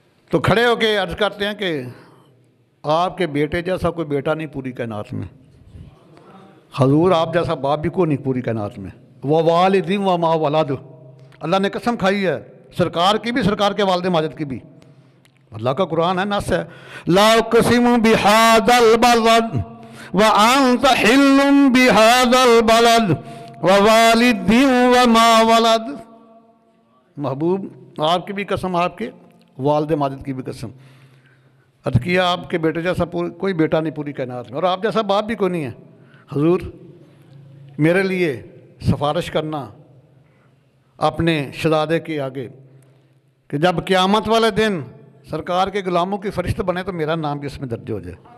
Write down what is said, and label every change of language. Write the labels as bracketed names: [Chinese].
[Urdu] تو کھڑے ہو کے عرض کرتے ہیں کہ آپ کے بیٹے جیسا کوئی بیٹا نہیں پوری کائنات میں، حضور آپ جیسا باپ بھی کوئی نہیں پوری کائنات میں. [Arabic] وَوَالِدٍ وَمَا وَلَدٍ، [Urdu] اللہ نے قسم کھائی ہے، سرکار کی بھی، سرکار کے والد ماجد کی بھی. اللہ کا قرآن ہے، نص ہے. [Arabic] لا اقسم بهذا البلد وانت حل بهذا البلد ووالد وما ولد. [Urdu] محبوب آپ کی بھی قسم، آپ کے والد ماجد کی بھی قسم. عرض کیا آپ کے بیٹے جیسا کوئی بیٹا نہیں پوری کائنات میں، اور آپ جیسا باپ بھی کوئی نہیں ہے. حضور میرے لیے سفارش کرنا اپنے شہزادے کے آگے کہ جب قیامت والے دن سرکار کے غلاموں کی فرشت بنے تو میرا نام بھی اس میں درج ہو جائے.